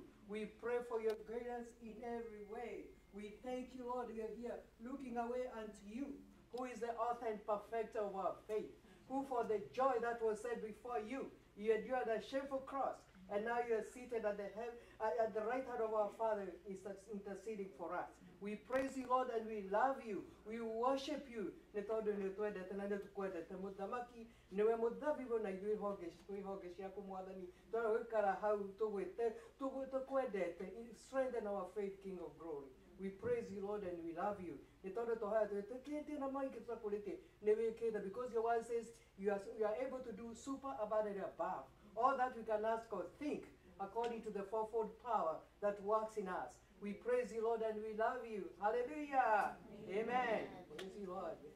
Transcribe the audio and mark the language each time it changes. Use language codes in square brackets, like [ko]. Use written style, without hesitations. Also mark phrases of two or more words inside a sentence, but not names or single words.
[en] We pray for your guidance in every way. We thank you, Lord, we are here looking away unto you, who is the author and perfecter of our faith, who for the joy that was set before you, you endured a shameful cross, and now you are seated at the right hand of our Father, is interceding for us. We praise you, Lord, and we love you. We worship you. [ki] Nĩ tondũ nĩ twendete na nĩ tũkwendete mũthamaki, nĩwe mũthabibu na ithuĩ honge ciaku Mwathani. Twara gũikara hau tũkwendete. [en] Strengthen our faith, King of glory. We praise you, Lord, and we love you. [ki] Nĩ tondũ tũhaya twĩtĩkĩtie na maingĩ tũtakũrĩte nĩ wĩkĩte, [en] because your word says you are able to do super abundantly above all that we can ask or think, according to the fourfold power that works in us. We praise you, Lord, and we love you. Hallelujah. Amen. Praise you, Lord.